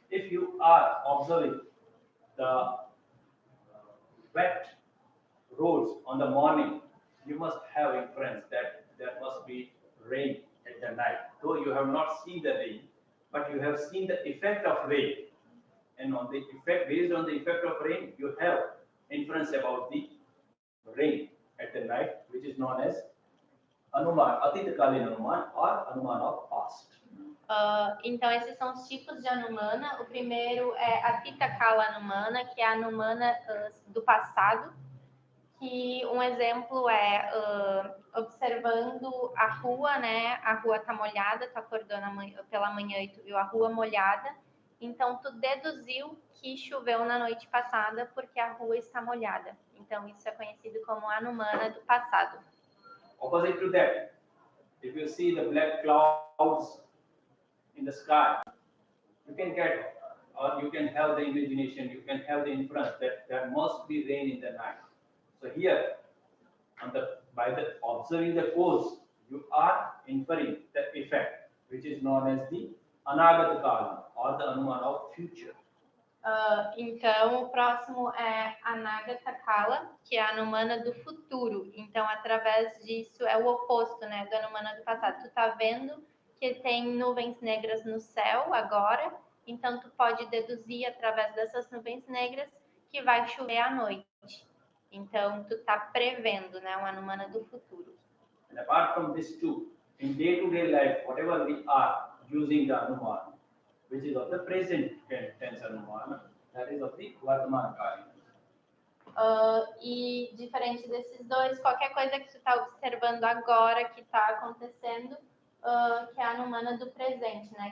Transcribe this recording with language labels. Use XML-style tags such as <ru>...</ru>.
<en>If you are observing the wet roads on the morning, you must have inference that there must be rain at the night. Though you have not seen the rain, but you have seen the effect of rain. And on the effect, based on the effect of rain, you have inference about the rain at the night, which is known as Anuman, Atitakalin Anuman or Anuman of past.</en> <pt>Então, esses são os tipos de Anumana. O primeiro é a Titakala Anumana, que é a Anumana do passado, que um exemplo é observando a rua, né? A rua tá molhada, tu acordou pela manhã e tu viu a rua molhada, então tu deduziu que choveu na noite passada porque a rua está molhada. Então, isso é conhecido como Anumana do passado.</pt> <en>Opposite to that, if you see the black clouds in the sky, you can get, or you can have the imagination, you can have the inference that there must be rain in the night. So here, by observing the cause, you are inferring the effect, which is known as the Anagata Kala, or the Anuman of future.</en> <pt>Então, o próximo é Anagata Kala, que é a Anumana do futuro. Então, através disso, é o oposto, né, do Anumana do passado. Tu tá vendo que tem nuvens negras no céu agora, então tu pode deduzir através dessas nuvens negras que vai chover à noite. Então, tu tá prevendo, né, o Anumana do futuro.</pt> <en>And apart from this too, in day-to-day life, whatever we are using the Anuman, which is of the present tense Anumana, that is of the Vartaman Kali.</en> <pt>E diferente desses dois, qualquer coisa que tu está observando agora que está acontecendo, que é a Anumana do presente, né?</pt>